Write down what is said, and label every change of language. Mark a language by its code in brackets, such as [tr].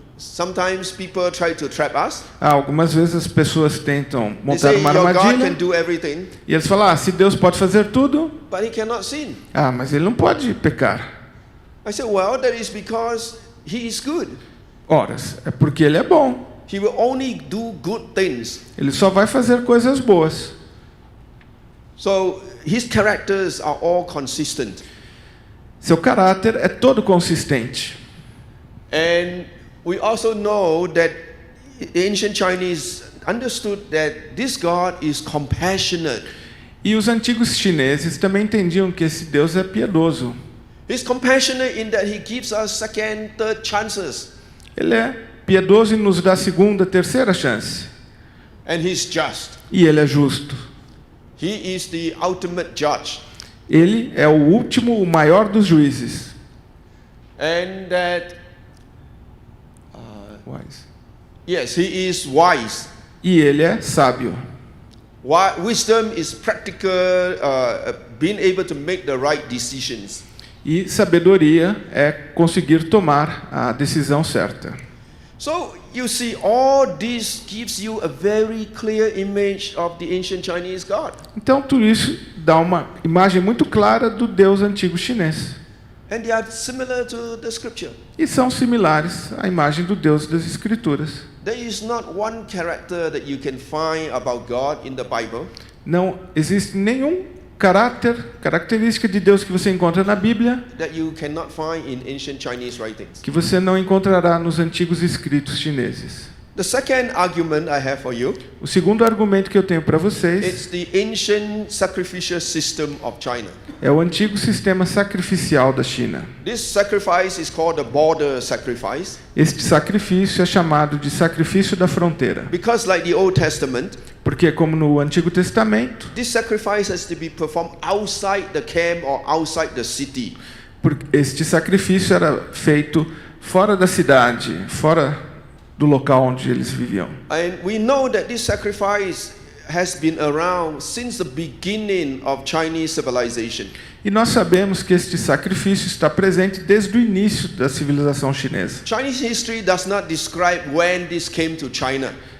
[en] sometimes people try to trap us. [pt] algumas vezes as pessoas tentam [en] They [pt] montar [en] say [pt] uma [en] your God [pt] armadilha [en] can do everything, [pt] e eles falam: se Deus pode fazer tudo, [en] but He cannot sin. [pt] mas Ele não pode pecar. [en] I said, well, that is because He is good. [pt] Ora, é porque Ele é bom. [en] He will only do good things. [pt] Ele só vai fazer coisas boas. [en] So His characters are all consistent. [pt] Seu caráter é todo consistente. [en] And we also know that the ancient Chinese understood that this God is compassionate. [pt] E os antigos chineses também entendiam que esse Deus é piedoso. [en] He's compassionate in that He gives us second, third chances. [pt] Ele é piedoso e nos dá segunda, terceira chance. [en] And He's just. [pt] E Ele é justo. [en] He is the ultimate judge. [pt] Ele é o último, o maior dos juízes. [en] And that, Wise. yes, He is wise. [pt] E Ele é sábio. [en] Wisdom is practical, being able to make the right decisions. [pt] E sabedoria é conseguir tomar a decisão certa. [en] So you see, all this gives you a very clear image of the ancient Chinese God. [pt] Então, tudo isso dá uma imagem muito clara do Deus antigo chinês. [en] And they are similar to the scripture. [pt] E são similares à imagem do Deus das Escrituras. [en] There is not one character that you can find about God in the Bible [pt] Não existe nenhum característica de Deus que você encontra na Bíblia [en] that you cannot find in ancient Chinese writings. [pt] que você não encontrará nos antigos escritos chineses. [en] The second argument I have for you, [pt] O segundo argumento que eu tenho para vocês [en] it's the ancient sacrificial system of China. [pt] é o antigo sistema sacrificial da China. [en] This sacrifice is called the border sacrifice [pt] Este sacrifício é chamado de sacrifício da fronteira, [en] because like the Old Testament, [pt] porque como no Antigo Testamento, [en] this sacrifice has to be performed outside the camp or outside the city. [pt] este sacrifício era feito fora da cidade, fora do local onde eles viviam. [en] And we know that this sacrifice has been around since the beginning of Chinese civilization. [pt] E nós sabemos que este sacrifício está presente desde o início da civilização chinesa. [en] Chinese history does not describe when this came to China.